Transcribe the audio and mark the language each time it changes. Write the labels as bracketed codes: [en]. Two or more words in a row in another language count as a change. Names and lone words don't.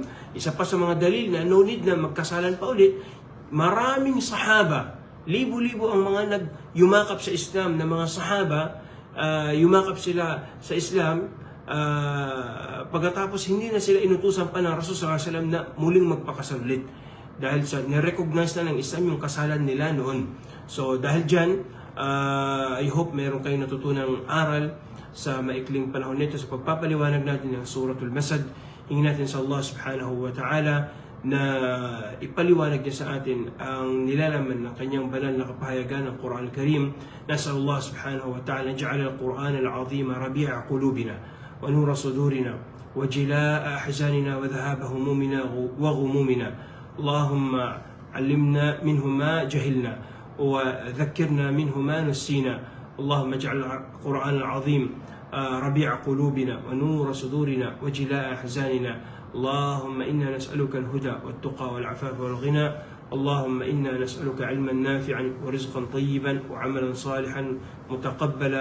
[tl] Isa pa sa mga dalil na [en] no need [tl] na magkasalan pa ulit, maraming sahaba, libo-libo ang mga yumakap sa Islam na mga sahaba, yumakap sila sa Islam, pagkatapos hindi na sila inutusan pa ng Rasul [ar] صلى الله عليه وسلم [tl] na muling magpakasal ulit. Dahil sa ni-recognize na ng Islam yung kasalan nila noon. So dahil dyan, [en] I hope [tl] meron kayong natutunang aral sa maikling panahon nito sa pagpapaliwanag natin ng Suratul Masad. Hingin natin sa Allah [ar] سبحانه وتعالى [tl] na ipaliwanag niya sa atin ang nilalaman ng kanyang banal na kapahayagan ng Quran Al-Karim. [ar] نسأل الله سبحانه وتعالى جعل القرآن العظيم ربيع قلوبنا ونور صدورنا وجلاء أحزاننا وذهاب همومنا وغمومنا. اللهم علمنا منه ما جهلنا وذكرنا منه ما نسينا. اللهم اجعل القرآن العظيم ربيع قلوبنا ونور صدورنا وجلاء أحزاننا. اللهم إنا نسألك الهدى والتقى والعفاف والغنى. اللهم إنا نسألك علما نافعا ورزقا طيبا وعملا صالحا متقبلا.